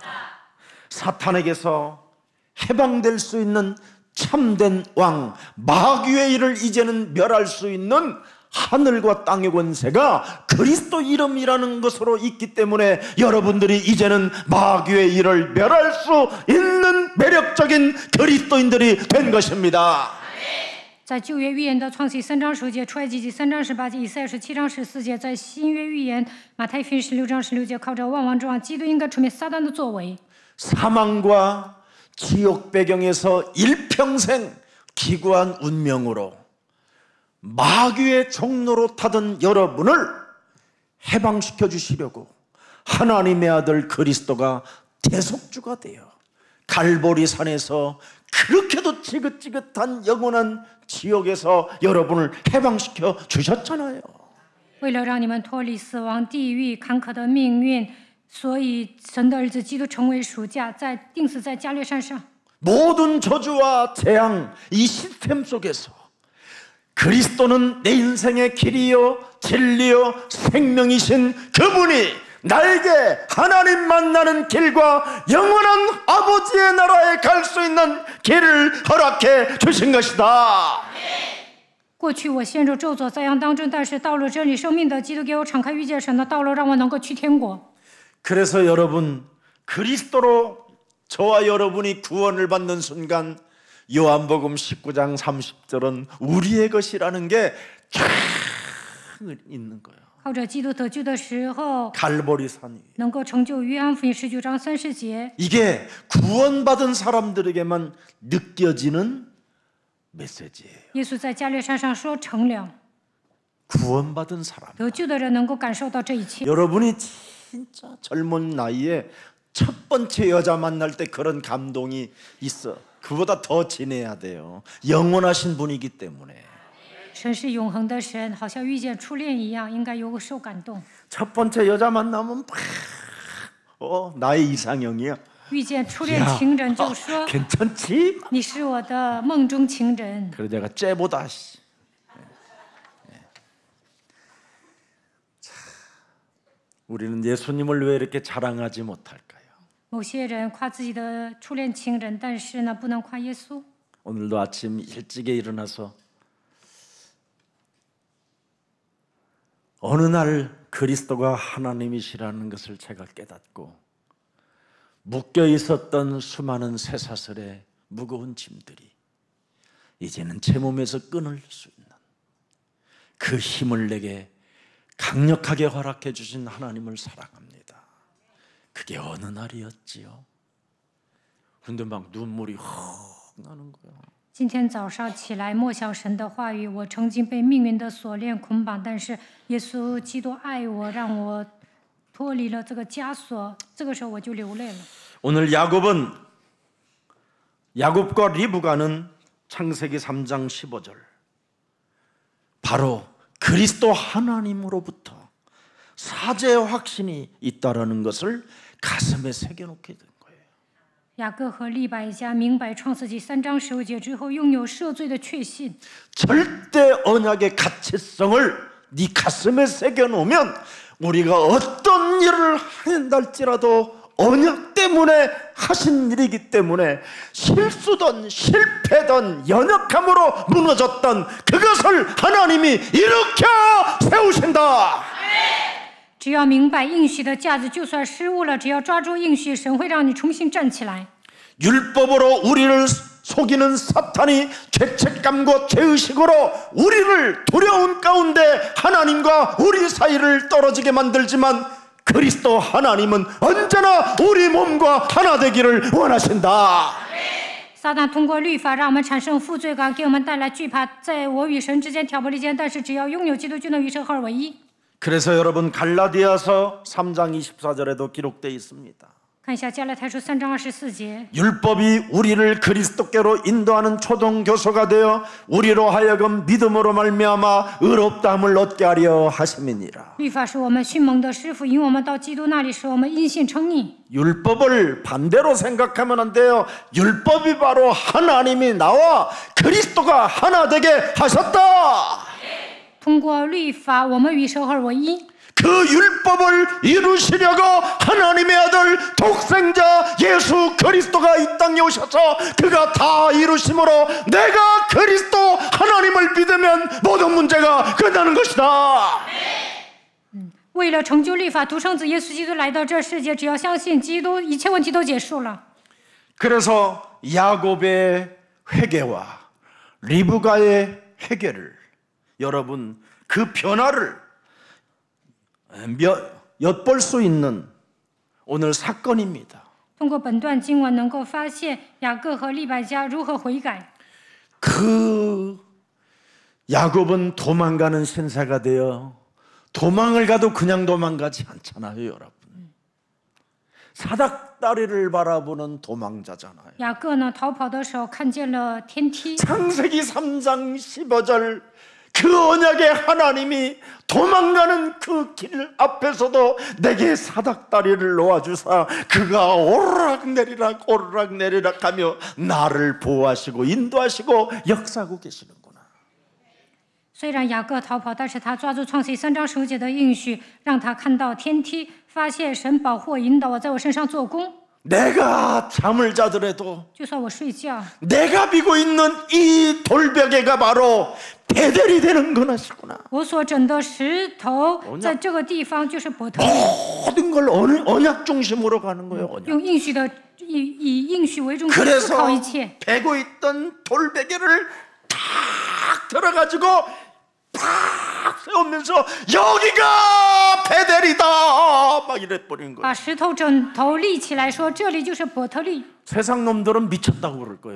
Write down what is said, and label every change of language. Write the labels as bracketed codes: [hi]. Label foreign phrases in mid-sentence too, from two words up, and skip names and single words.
[ko] 사탄에게서 해방될 수 있는 참된 왕 마귀의 일을 이제는 멸할 수 있는 하늘과 땅의 권세가 그리스도 이름이라는 것으로 있기 때문에 여러분들이 이제는 마귀의 일을 멸할 수 있는 매력적인 그리스도인들이 된 것입니다. [zh] 在旧约预言的创世3章9节、出埃及记3章18节、以赛亚书7章14节，在新约预言马太福音16章16节，靠着万王之王基督应该除灭撒旦的作为。 [ko] 사망과 지옥 배경에서 일평생 기구한 운명으로 마귀의 종로로 타던 여러분을 해방시켜 주시려고 하나님의 아들 그리스도가 대속주가 되어 갈보리 산에서 그렇게도 지긋지긋한 영원한 지옥에서 여러분을 해방시켜 주셨잖아요. [zh] 为了让你们脱离死亡、地狱坎坷的命运，所以神的儿子基督成为赎价，钉死在加略山上。 [ko] 모든 저주와 재앙 이 시스템 속에서 그리스도는 내 인생의 길이요 진리요 생명이신 그분이 나에게 하나님 만나는 길과 영원한 아버지의 나라에 갈 수 있는 길을 허락해 주신 것이다. [zh] 过去我陷入咒诅灾殃当中，但是到了真理生命的基督给我敞开遇见神的道路，让我能够去天国。 [ko] 그래서 여러분 그리스도로 저와 여러분이 구원을 받는 순간 요한복음 19장 30절은 우리의 것이라는 게 쫙 있는 거예요. [zh] 靠着基督得救的时候， [ko] 갈보리 산 위에 [zh] 能够成就约翰福音19章30节。 [ko] 이게 구원받은 사람들에게만 느껴지는 메시지예요. [zh] 耶稣在加略山上说成了， [ko] 구원받은 사람. [zh] 得救的人能够感受到这一切。 [ko] 여러분이 진짜 젊은 나이에 첫 번째 여자 만날 때 그런 감동이 있어. 그보다 더 지내야 돼요. 영원하신 분이기 때문에. [zh] 神是永恒的神，好像遇见初恋一样，应该有受感动。 [ko] 첫 번째 여자 만나면 나의 이상형이야. [zh] 遇见初恋情人就说 [ko] 괜찮지? [zh] 你是我的梦中情人。 [ko] 그래 내가 쟤보다 우리는 예수님을 왜 이렇게 자랑하지 못할까요? [zh] 某些人夸自己的初恋情人，但是呢，不能夸耶稣。 [ko] 오늘도 아침 일찍에 일어나서 어느 날 그리스도가 하나님이시라는 것을 제가 깨닫고 묶여 있었던 수많은 쇠사슬의 무거운 짐들이 이제는 제 몸에서 끊을 수 있는 그 힘을 내게 강력하게 허락해 주신 하나님을 사랑합니다. 그게 어느 날이었지요? 근데 막 눈물이 헉 나는 거야. [zh] 今天早上起来默想神的话语，我曾经被命运的锁链捆绑，但是耶稣基督爱我，让我脱离了这个枷锁。这个时候我就流泪了。 [ko] 오늘 야곱과 리브가는 창세기 3장 15절 바로 그리스도 하나님으로부터 사죄의 확신이 있다라는 것을 가슴에 새겨놓게 된 거예요. [zh] 雅各和利百加明白创世纪3章15节之后，拥有赦罪的确信。 [ko] 절대 언약의 가치성을 네 가슴에 새겨놓으면 우리가 어떤 일을 한달지라도 언약 때문에 하신 일이기 때문에 실수든 실패든 연약함으로 무너졌던 그것을 하나님이 일으켜 세우신다. [zh] 只要明白应许的价值，就算失误了，只要抓住应许，神会让你重新站起来。 [ko] 율법으로 우리를 속이는 사탄이 죄책감과 죄의식으로 우리를 두려움 가운데 하나님과 우리 사이를 떨어지게 만들지만 그리스도 하나님은 언제나 우리 몸과 하나 되기를 원하신다. [zh] 撒旦通过律法让我们产生负罪感，给我们带来惧怕，在我与神之间挑拨离间。但是只要拥有基督，就能与神合而为一。 [ko] 그래서 여러분 갈라디아서 3장 24절에도 기록되어 있습니다. [zh] 看一下加拉太书3章24节， [ko] 율법이 우리를 그리스도께로 인도하는 초등교사가 되어 우리로 하여금 믿음으로 말미암아 의롭다함을 얻게 하려 하심이니라. [zh] 律法是我们训蒙的师傅，引我们到基督那里，使我们因信称义。 [ko] 율법을 반대로 생각하면 안 돼요. 율법이 바로 하나님이 나와 그리스도가 하나 되게 하셨다. [zh] 通过律法，我们与神合而为一。 [ko] 그 율법을 이루시려고 하나님의 아들 독생자 예수 그리스도가 이 땅에 오셔서 그가 다 이루심으로 내가 그리스도 하나님을 믿으면 모든 문제가 끝나는 것이다. [zh] 为了成就律法，独生子耶稣基督来到这世界，只要相信基督，一切问题都结束了。 [ko] 그래서 야곱의 회개와 리브가의 회개를 여러분 그 변화를 엿볼 수 있는 오늘 사건입니다. [zh] 通过本段经文，能够发现雅各和利百加如何悔改。 [ko] 그 야곱은 도망가는 신세가 되어 도망을 가도 그냥 도망가지 않잖아요, 여러분. 사닥다리를 바라보는 도망자잖아요. [zh] 雅各呢逃跑的时候看见了天梯， [ko] 창세기 3장 15절 그 언약의 하나님이 도망가는 그 길 앞에서도 내게 사닥다리를 놓아주사 그가 오르락내리락 오르락내리락 하며 나를 보호하시고 인도하시고 역사하고 계시는구나. [zh] 虽然雅各逃跑，但是他抓住创世记3章15节的应许，让他看到天梯，发现神保护我、引导我，在我身上做工。 [ko] 내가 잠을 자더라도 [zh] 就算我睡觉， [ko] 내가 비고 있는 이 돌베개가 바로 베델이 되는 거나시구나. [zh] 我所枕的石头，在这个地方就是伯特利， [ko] 모든 걸 언약 중심으로 가는 거예요. 언약. [zh] 用应许的以应许为中心思考 [ko] 그래서 [zh] 一切。 [ko] 베고 있던 돌베개를 탁 들어가지고 팍 세우면서 여기가 베델이다 막 이래버린 거예요. [zh] 把石头枕头立起来说，这里就是伯特利。 [ko] 세상 놈들은 미쳤다고 그럴 거예요.